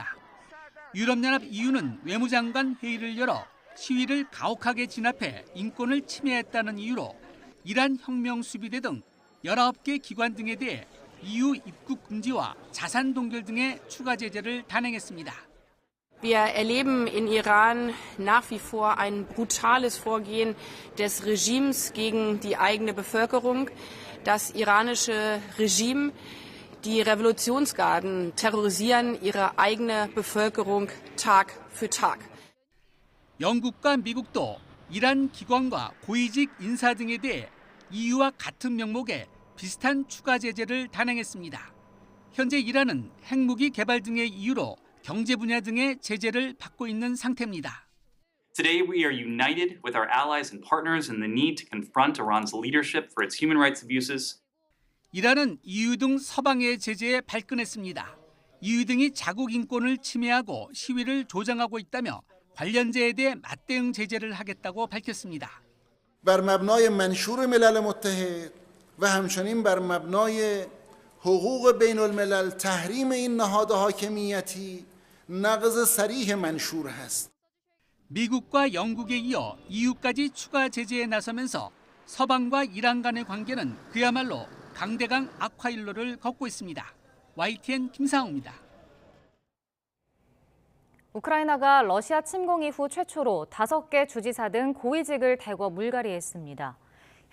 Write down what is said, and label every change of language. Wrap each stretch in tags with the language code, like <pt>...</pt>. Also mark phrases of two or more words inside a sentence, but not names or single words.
<ko>유럽연합 EU는 외무장관 회의를 열어 시위를 가혹하게 진압해 인권을 침해했다는 이유로 이란 혁명수비대 등 19개 기관 등에 대해 EU 입국 금지와 자산 동결 등의 추가 제재를 단행했습니다.</ko> <de>Wir erleben in Iran nach wie vor ein brutales Vorgehen des Regimes gegen die eigene Bevölkerung. Das iranische Regime, die Revolutionsgarden terrorisieren ihre eigene Bevölkerung Tag für Tag.</de> <ko>영국과 미국도 이란 기관과 고위직 인사 등에 대해 EU와 같은 명목의 비슷한 추가 제재를 단행했습니다. 현재 이란은 핵무기 개발 등의 이유로 경제 분야 등의 제재를 받고 있는 상태입니다.</ko> <en>Today we are united with our allies and partners in the need to confront Iran's leadership for its human rights abuses.</en> <ko>이란은 EU 등 서방의 제재에 발끈했습니다. EU 등이 자국 인권을 침해하고 시위를 조장하고 있다며 관련자에 대해 맞대응 제재를 하겠다고 밝혔습니다.</ko> <fa>بر مبنای منشور ملل متحد و همچنین بر مبنای حقوق بین الملل تحریم این نهاد حاکمیتی نقض صریح منشور هست.</fa> <ko>미국과 영국에 이어 EU까지 추가 제재에 나서면서 서방과 이란 간의 관계는 그야말로 강대강 악화일로를 걷고 있습니다. YTN 김상우입니다. 우크라이나가 러시아 침공 이후 최초로 5개 주지사 등 고위직을 대거 물갈이했습니다.</ko>